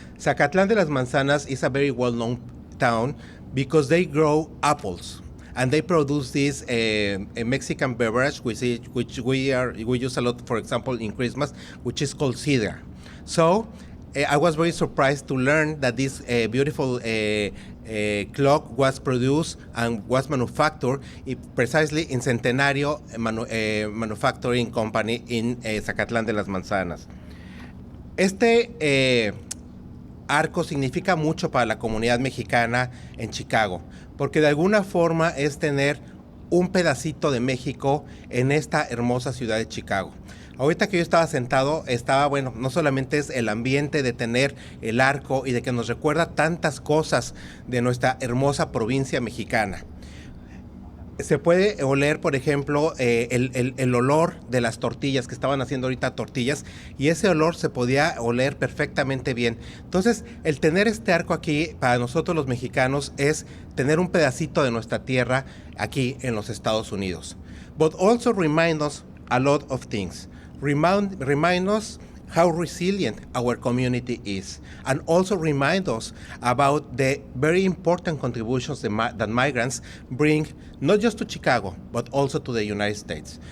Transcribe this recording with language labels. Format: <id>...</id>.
<en>Zacatlán de las Manzanas is a very well-known town because they grow apples and they produce this a Mexican beverage, which we use a lot, for example, in Christmas, which is called sidra. So I was very surprised to learn that this beautiful clock was produced and was manufactured precisely in Centenario Manufacturing Company in Zacatlán de las Manzanas.</en> <es>Este arco significa mucho para la comunidad mexicana en Chicago, porque de alguna forma es tener un pedacito de México en esta hermosa ciudad de Chicago. Ahorita que yo estaba sentado, bueno, no solamente es el ambiente de tener el arco y de que nos recuerda tantas cosas de nuestra hermosa provincia mexicana. Se puede oler, por ejemplo, el olor de las tortillas, que estaban haciendo ahorita tortillas, y ese olor se podía oler perfectamente bien. Entonces, el tener este arco aquí, para nosotros los mexicanos, es tener un pedacito de nuestra tierra aquí en los Estados Unidos.</es> <en>But also remind us a lot of things. Remind us how resilient our community is, and also remind us about the very important contributions that migrants bring, not just to Chicago, but also to the United States.</en>